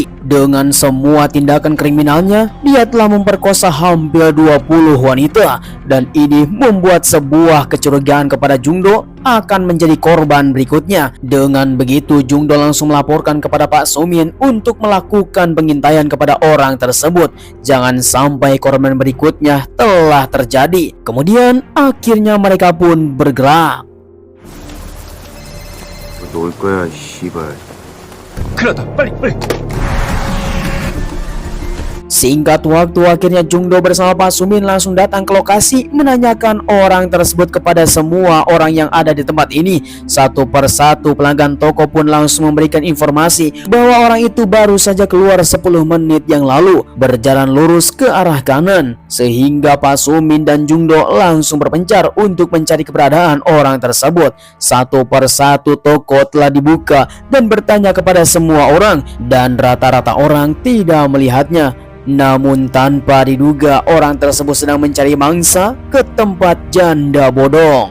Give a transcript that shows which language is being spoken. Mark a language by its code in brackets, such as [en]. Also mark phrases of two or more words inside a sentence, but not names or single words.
[id] Dengan semua tindakan kriminalnya, dia telah memperkosa hampir 20 wanita, dan ini membuat sebuah kecurigaan kepada Jungdo akan menjadi korban berikutnya. Dengan begitu Jungdo langsung melaporkan kepada Pak Sumin untuk melakukan pengintaian kepada orang tersebut. Jangan sampai korban berikutnya telah terjadi. Kemudian akhirnya mereka pun bergerak. [ko] 올 거야, 씨발. 큰일 났다. 빨리. [id] Singkat waktu akhirnya Jungdo bersama Pak Sumin langsung datang ke lokasi, menanyakan orang tersebut kepada semua orang yang ada di tempat ini. Satu persatu pelanggan toko pun langsung memberikan informasi bahwa orang itu baru saja keluar 10 menit yang lalu, berjalan lurus ke arah kanan. Sehingga Pak Sumin dan Jungdo langsung berpencar untuk mencari keberadaan orang tersebut. Satu persatu toko telah dibuka dan bertanya kepada semua orang, dan rata-rata orang tidak melihatnya. Namun tanpa diduga orang tersebut sedang mencari mangsa ke tempat janda bodong.